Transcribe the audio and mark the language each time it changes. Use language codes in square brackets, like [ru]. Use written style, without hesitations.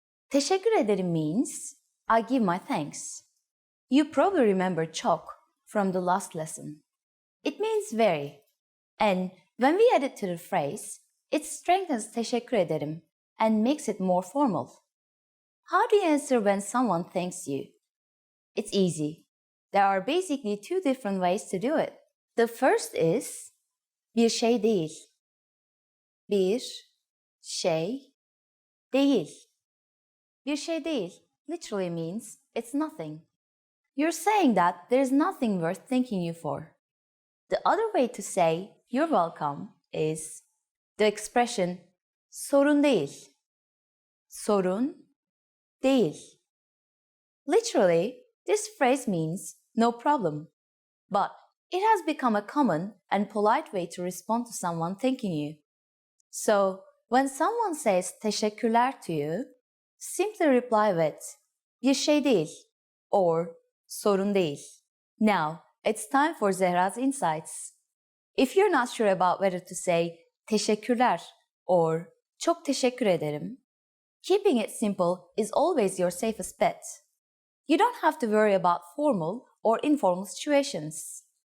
[en] Teşekkür ederim means I give my thanks. You probably remember çok from the last lesson. It means very. And when we add it to the phrase, it strengthens teşekkür ederim and makes it more formal. How do you answer when someone thanks you? It's easy. There are basically two different ways to do it. The first is bir şey değil. [tr] Bir şey değil. [en] Bir şey değil literally means it's nothing. You're saying that there's nothing worth thanking you for. The other way to say you're welcome is the expression sorun değil. [tr] Sorun değil. [en] Literally, this phrase means no problem. But it has become a common and polite way to respond to someone thanking you. So, when someone says teşekkürler to you, simply reply with bir şey değil or sorun değil. Now, it's time for Zehra's insights. If you're not sure about whether to say teşekkürler or çok teşekkür ederim, keeping it simple is always your safest bet. You don't have to worry about formal or informal situations.